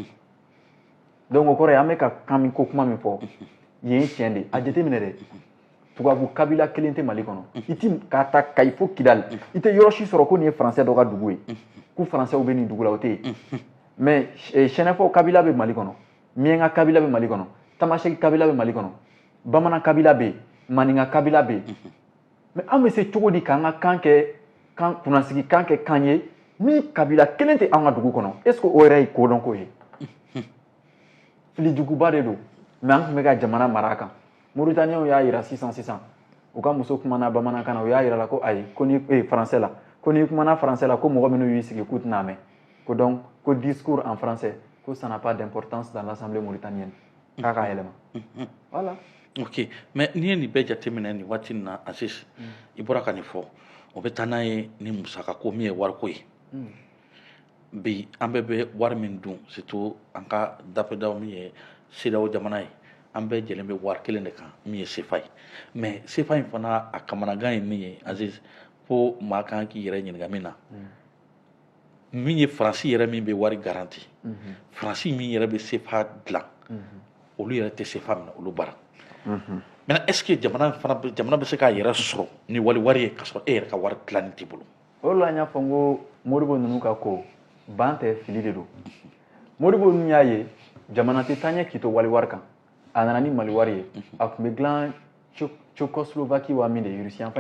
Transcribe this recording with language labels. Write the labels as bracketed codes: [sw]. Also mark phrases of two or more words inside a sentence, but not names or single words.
[bm] donc o kɔrɔ ye an bɛ ka kan min ko kuma min fɔ yen ye tiɲɛ de a jateminɛ dɛ tubabu kabila kelen tɛ Mali kɔnɔ i ti ka ta Kayi fo Kidali i tɛ yɔrɔ si sɔrɔ ko nin ye français dɔ ka dugu ye ko français bɛ nin dugu la o tɛ yen mais Sɛnɛfɔ kabila bɛ Mali kɔnɔ Miɲɛnka kabila bɛ Mali kɔnɔ Tamasɛki kabila bɛ Mali kɔnɔ Bamanan kabila bɛ yen Maninka kabila bɛ yen mais an bɛ se cogo di k'an ka kan kɛ kan kunnasigi kan kɛ kan ye min kabila kelen tɛ an ka dugu kɔnɔ [fr] est ce que [bm] o yɛrɛ ye kodɔn ko ye filijuguba de don mais an tun bɛ ka jamana mara a kan Mauritaniens y'a jira sisan u ka muso kumana bamanankan na u y'a jira la ko ayi ko ni français la ko n'i kumana français la ko mɔgɔ minnu y'u sigi k'u tɛna mɛn ko donc ko [fr] discours en français [bm] ko [fr] ça n'a pas d'importance dans l'Assemblée mauritanienne [bm] k'a ka yɛlɛma voilà. ok mais n'i ye nin bɛɛ jateminɛ nin waati nin na Aziz i bɔra ka nin fɔ o bɛ taa n'a ye ni musaka ko min ye wariko ye bi an bɛɛ bɛ wari min dun surtout an ka dafɛdaw min ye CEDEAO jamana ye an bɛɛ jɛlen bɛ wari kelen de kan min ye CFA ye mais CFA in fana a kamanagan ye min ye Aziz ko maa kan k'i yɛrɛ ɲininka min na min ye Faransi yɛrɛ min bɛ wari garanti Faransi min yɛrɛ bɛ CFA dilan olu yɛrɛ tɛ CFA minɛ olu bara [fr] maintenant est ce que [bm] jamana bɛ se k'a yɛrɛ sɔrɔ ni wari ye ka sɔrɔ e yɛrɛ ka wari dilanni t'i bolo o la n y'a fɔ n ko Modibo ninnu ka ko ban tɛ fili de don Modibo ninnu y'a ye jamana tɛ taa ɲɛ k'i to wari kan a nana ni Mali wari ye a tun bɛ dilan Tchécoslovaquie waa min de ye Russie fan